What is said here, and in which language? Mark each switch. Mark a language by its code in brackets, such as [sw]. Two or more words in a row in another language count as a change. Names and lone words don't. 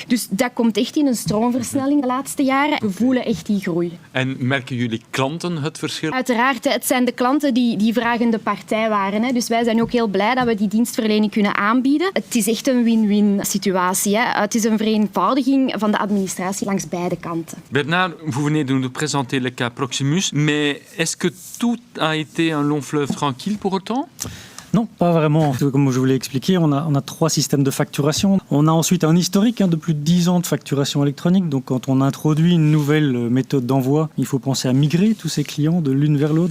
[nl] Dus dat komt echt in een stroomversnelling de laatste jaren. We voelen echt die groei. En merken jullie klanten het verschil? Uiteraard, het zijn de klanten die vragende partij waren. Dus wij zijn ook heel blij dat we die dienstverlening kunnen aanbieden. Het is echt een win-win situatie. Het is een vereenvoudiging van de administratie langs beide kanten. [fr] Bernard, vous venez de nous présenter le cas Proximus, mais est-ce que tout a été un long fleuve tranquille pour autant? Non, pas vraiment. Comme je vous l'ai expliqué, on a 3 systèmes de facturation. On a ensuite un historique de plus de 10 ans de facturation électronique. Donc quand on introduit une nouvelle méthode d'envoi, il faut penser à migrer tous ces clients de l'une vers l'autre.